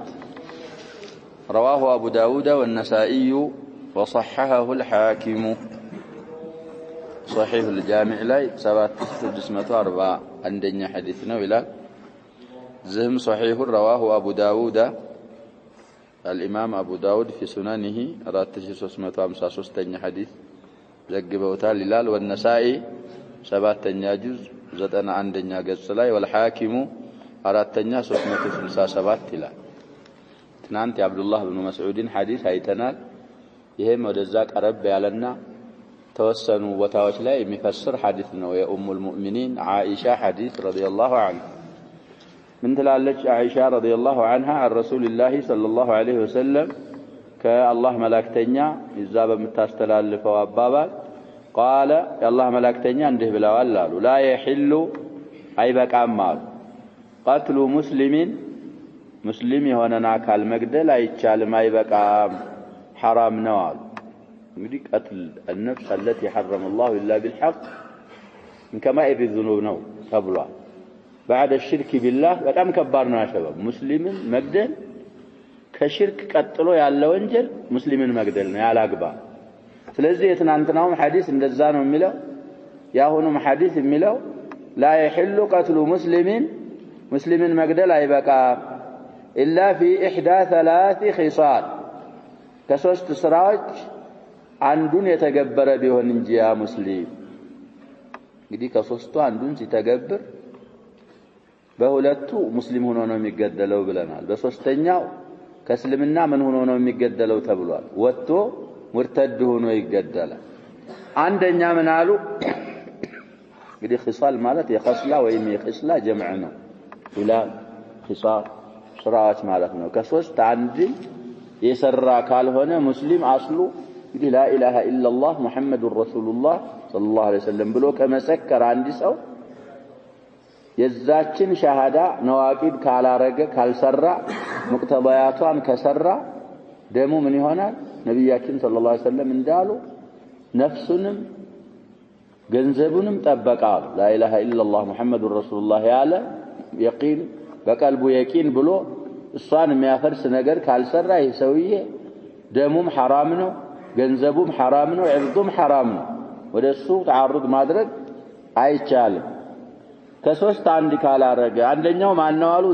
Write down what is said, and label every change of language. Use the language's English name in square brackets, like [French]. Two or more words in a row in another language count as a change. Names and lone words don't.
[Arabic] رواه أبو داود والنسائي وصححه الحاكم. صحيح الجامع لاي 7640 عندنا حديثنا ولا زهم صحيح رواه أبو داود الإمام أبو داود في سننه 4353 حديث [Amharic] ዘግበውታል ይላል والنسائي 7ኛ ጁዝ 91ኛ ገጽ ላይ والحاكم 4ኛ 367 ይላል። ትናንት የአብዱላህ ኢብኑ መስዑድን ሐዲስ አይተናል። ይሄም ወደዛ ቀረብ ያለና ተወሰኑ ቦታዎች ላይ የሚፈስር ሐዲስ ነው። የኡሙል ሙእሚኒን ዓኢሻ ሐዲስ [Arabic] رضي الله عنها [Amharic] ምን ትላለች? ዓኢሻ [Arabic] رضي الله عنها عن رسول الله صلى الله عليه وسلم [Amharic] ከአላህ መላእክተኛ ይዛ በመታስተላልፈው አባባል قال የአላህ መላእክተኛ እንዲህ ብለዋል አሉ [Arabic] لا يحل [Amharic] አይበቃም አሉ قتل ሙስሊም የሆነን አካል መግደል አይቻልም አይበቃም [Arabic] حرام [Amharic] ነው አሉ። እንግዲህ [Arabic] قتل النفس التي حرم الله الا بالحق من كبائر الذنوب [Amharic] ነው ተብሏል። [Arabic] بعد الشرك بالله [Amharic] በጣም ከባድ ነው ያሸበብ ሙስሊምን መግደል ከሽርክ ቀጥሎ ያለው ወንጀል ሙስሊምን መግደል ነው ያላግባ። ስለዚህ የትናንትናው ሐዲስ እንደዛ ነው የሚለው ያሁኑም ሐዲስ የሚለው [Arabic] لا يحل قتل [Amharic] ሙስሊምን መግደል አይበቃ [Arabic] إلا في إحدى ثلاث خصال [Amharic] ከሶስት ስራዎች አንዱን የተገበረ ቢሆን እንጂ ያ ሙስሊም እንግዲህ ከሶስቱ አንዱን ሲተገብር በሁለቱ ሙስሊም ሆኖ ነው የሚገደለው ብለናል። በሶስተኛው ከእስልምና ምን ሆኖ ነው የሚገደለው ተብሏል። ወጥቶ ሙርተድ ሆኖ ይገደላል። አንደኛ ምን አሉ? እንግዲህ ኺሳል ማለት የኸስላ ወይም የኺስላ ጀምዕ ነው። ኢላል ኺሳል ስራዎች ማለት ነው። ከሶስት አንድ የሰራ ካልሆነ ሙስሊም አስሉ እንግዲህ [Arabic] لا اله الا الله محمد رسول الله صلى الله عليه وسلم [Amharic] ብሎ ከመሰከረ አንድ ሰው የዛችን ሻሃዳ ነዋቂድ ካላረገ ካልሰራ ሙቅተባያቷን ከሰራ ደሙ ምን ይሆናል? ነብያችን [Arabic] صلى الله عليه وسلم [Amharic] እንዳሉ ነፍሱንም ገንዘቡንም ጠበቃሉ። [Arabic] لا اله الا الله محمد رسول الله [Amharic] ያለ የቂን በቀልቡ የቂን ብሎ እሷን የሚያፈርስ ነገር ካልሰራ ይህ ሰውዬ ደሙም حرام ነው ገንዘቡም حرام ነው ዕርዱም حرام ነው። ወደሱ ተዓሩድ ማድረግ አይቻልም። ከሶስት አንድ ካላረገ አንደኛው ማን ነው አሉ?